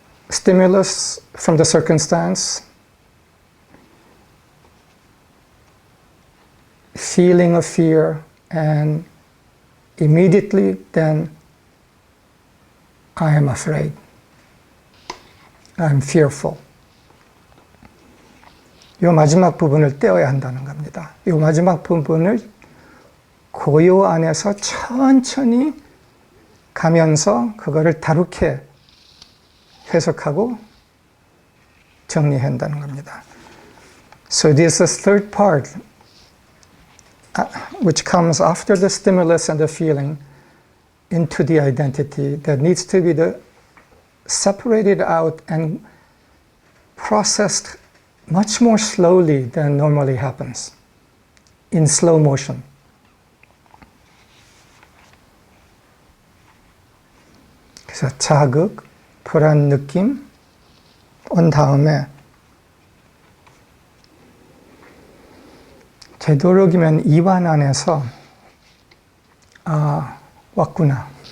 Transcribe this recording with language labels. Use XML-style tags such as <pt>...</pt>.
<en>Stimulus from the circumstance, feeling of fear, and immediately then I am afraid. I'm fearful.</en> <ko>이 마지막 부분을 떼어야 한다는 겁니다. 이 마지막 부분을 고요 안에서 천천히 가면서 그거를 다루게 해석하고 정리해야 한다는 겁니다.</ko> <en>So this is the third part, which comes after the stimulus and the feeling, into the identity that needs to be separated out and processed much more slowly than normally happens, in slow motion.</en> <ko>그래서 자극, 불안 느낌 온 다음에 되도록이면 입안 안에서 왔구나.</ko>